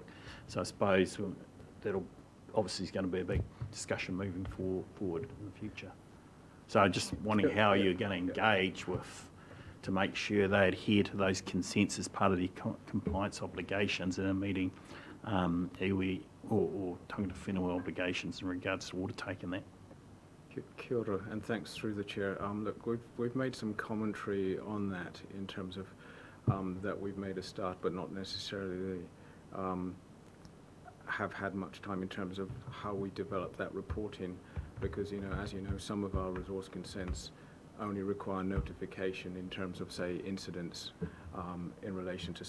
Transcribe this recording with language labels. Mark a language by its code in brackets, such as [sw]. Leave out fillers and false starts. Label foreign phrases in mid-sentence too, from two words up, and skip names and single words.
[en] So I suppose that'll obviously is going to be a big discussion moving forward in the future. So just wondering how you're going to engage with to make sure they adhere to those consents as part of the compliance obligations in a meeting, iwi or [mi] tangata whenua [en] obligations in regards to water take and that. [mi] Kia ora, [en] and thanks through the chair. Look, we've made some commentary on that in terms of that we've made a start, but not necessarily have had much time in terms of how we develop that reporting, because as you know, some of our resource consents only require notification in terms of, say, incidents in relation to